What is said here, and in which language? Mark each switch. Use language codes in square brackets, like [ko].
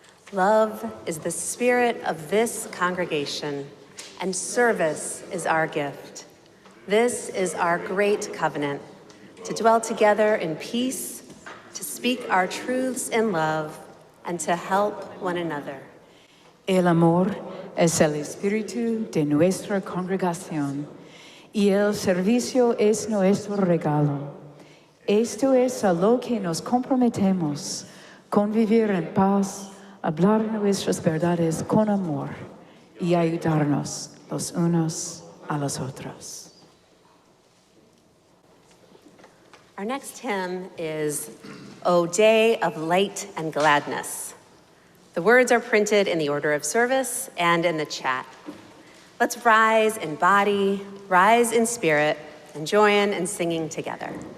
[en] Love is the spirit of this congregation, and service is our gift. This is our great covenant, to dwell together in peace, to speak our truths in love, and to help one another. [es] El amor es el espíritu de nuestra congregación y el servicio es nuestro regalo. Esto es a lo que nos comprometemos, convivir en paz, hablar nuestras verdades con amor y ayudarnos los unos a los otros. [en] Our next hymn is O Day of Light and Gladness. The words are printed in the order of service and in the chat. Let's rise in body, rise in spirit, and join in singing together.